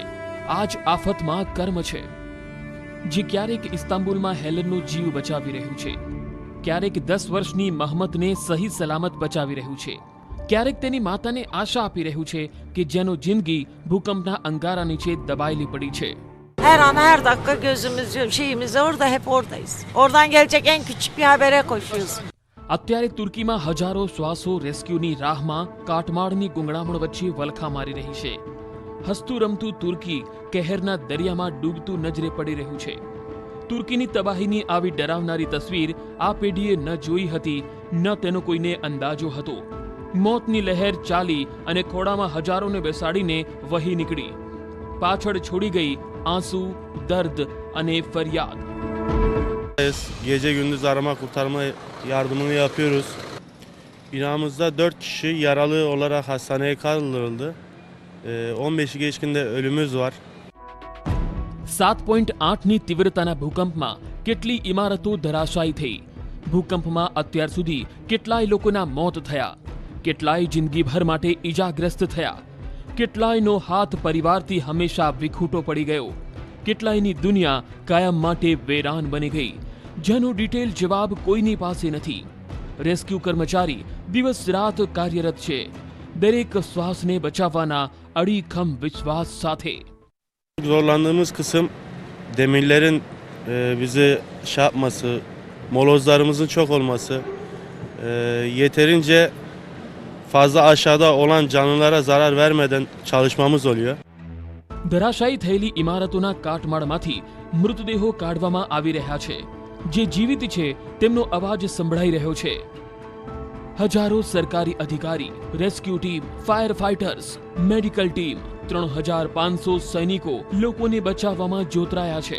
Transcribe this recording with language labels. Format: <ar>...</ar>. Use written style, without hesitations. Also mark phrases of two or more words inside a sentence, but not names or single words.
<gu>આ જ આફતમાં કર્મ છે જે ક્યારેક ઇસ્તાંબુલમાં હેલનનો જીવ બચાવી રહ્યું છે, ક્યારેક 10 વર્ષની મહમદને સહી સલામત બચાવી રહ્યું છે, ક્યારેક તેની માતાને આશા આપી રહ્યું છે કે જેનો જિંદગી ભૂકંપના અંગારા નીચે દબાયેલી પડી છે।</gu> <tr>Her an her dakika gözümüz şeyimiz orada, hep oradayız. Oradan gelecek en küçük bir habere koşuyoruz.</tr> <gu>અત્યારે તુર્કીમાં હજારો શ્વાસો રેસ્ક્યુની રાહમાં કાટમાળની ગુંગળામણ વચ્ચે વલખા મારી રહી છે। હસતું રમતું તુર્કી કહેરના દરિયામાં ડૂબતું નજરે પડી રહ્યું છે। તુર્કીની તબાહીની આવી ડરાવનારી તસવીર આ પેઢીએ ન જોઈ હતી, ન તેનો કોઈને અંદાજો હતો। મોતની લહેર ચાલી અને ખોળામાં હજારોને બેસાડીને વહી નીકળી, પાછળ છોડી ગઈ આંસુ, દર્દ અને ફરિયાદ।</gu> <tr>Gece gündüz arama kurtarma yardımını yapıyoruz. Binamızda 4 kişi yaralı olarak hastaneye kaldırıldı. 15'i geçkinde ölümümüz var.</tr> <gu>7.8ની તીવ્રતાના ભૂકંપમાં કેટલી ઇમારતો ધરાશાયી થઈ। ભૂકંપમાં અત્યાર સુધી કેટલાય લોકોના મોત થયા, કેટલાય જિંદગીભર માટે ઈજાગ્રસ્ત થયા, કેટલાયનો હાથ પરિવારથી હંમેશા વિખૂટો પડી ગયો, કેટલાયની દુનિયા કાયમ માટે વેરાન બની ગઈ, જેનો ડિટેલ જવાબ કોઈની પાસે નથી। રેસ્ક્યુ કર્મચારી દિવસ રાત કાર્યરત છે, દરેક શ્વાસને બચાવવાના અડીખમ વિશ્વાસ સાથે।</gu> <tr>Zorlandığımız kısım demirlerin bizi yapması, molozlarımızın çok olması, yeterince fazla aşağıda olan canlılara zarar vermeden çalışmamız oluyor.</tr> <gu>ધરાશાયી થયેલી ઇમારતોના કાટમાળમાંથી મૃતદેહો કાઢવામાં આવી રહ્યા છે, જે જીવિત છે તેમનો અવાજ સંભળાઈ રહ્યો છે. હજારો સરકારી અધિકારી, રેસ્ક્યુ ટીમ, ફાયર ફાઇટર્સ, મેડિકલ ટીમ, 3500 સૈનિકો લોકોને બચાવવામાં જોતરાયા છે.</gu>